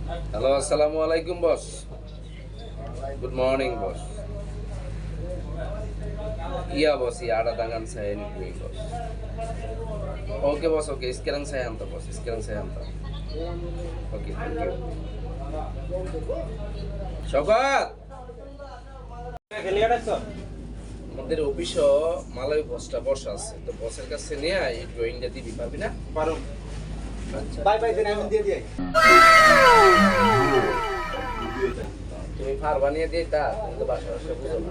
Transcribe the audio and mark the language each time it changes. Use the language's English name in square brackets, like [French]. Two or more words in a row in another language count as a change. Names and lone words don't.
[English] Hello, [Arabic] السلام عليكم [English] boss. Good morning boss. [Malay] Iya bos, iya ada tangan saya ini doing bos. Oke bos, oke. Sekarang saya hantar bos. Sekarang saya hantar. Oke, [English] thank you. [Bangla] Shokat, আমাদের অফিসে মালয় বসটা বসা আছে, তো বসের কাছে নিয়ে এই ড্রয়িংটা দিবি, পারবি না? পারো। আচ্ছা, [English] bye bye then, [Bangla] আমি দিয়ে দিই। তুমি পারবা নিয়ে দিয়ে তা তুমি তো বাসা বাসা বুঝো না।